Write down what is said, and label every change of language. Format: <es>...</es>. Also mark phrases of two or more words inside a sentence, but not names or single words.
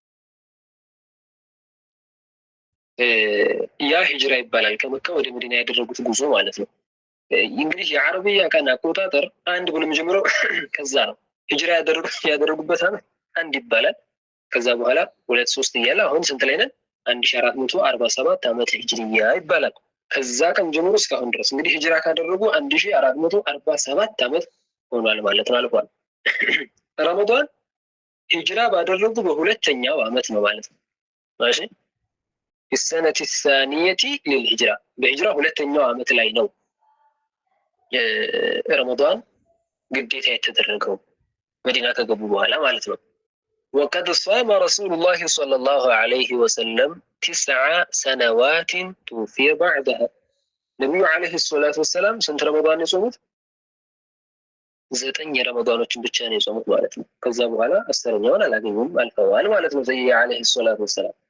<am>ያ ሂጅራ ይባላል። ከመካ ወደ መዲና ያደረጉት ጉዞ ማለት ነው። እንግዲህ የአረብያ ቀን አቆጣጠር አንድ ብሎ የሚጀምረው ከዛ ነው። ሂጅራ ያደረጉበት ዓመት አንድ ይባላል። ከዛ በኋላ 2 3 እያለ አሁን ስንት ላይ ነን? 1447 ዓመት ሂጅሪያ ይባላል። ከዛ ቀን ጀምሮ እስካሁን ድረስ እንግዲህ ሂጅራ ካደረጉ 1447 ዓመት ሆኗል ማለት ነው። አልፏል። ረመዳን ሂጅራ ባደረጉ በሁለተኛው ዓመት ነው ማለት ነው። ማሺ</am> <ar>السنة الثانية للهجرة بهجرة</ar> <am>ሁለተኛው ዓመት ላይ ነው ረመዳን ግዴታ የተደረገው መዲና ከገቡ በኋላ ማለት ነው።</am> <ar>وقد صام رسول الله صلى الله عليه وسلم 9 سنوات توفي بعدها</ar> <am>ነብዩ</am> <ar>عليه الصلاة والسلام</ar> <am>ስንት ረመዳን የጾሙት? 9 ረመዳኖችን ብቻ ነው የጾሙት ማለት ነው። ከዛ በኋላ 10ኛውን አላገኙም፣ አልፈዋል ማለት ነው። ነብዩ</am> <ar>عليه الصلاة والسلام</ar>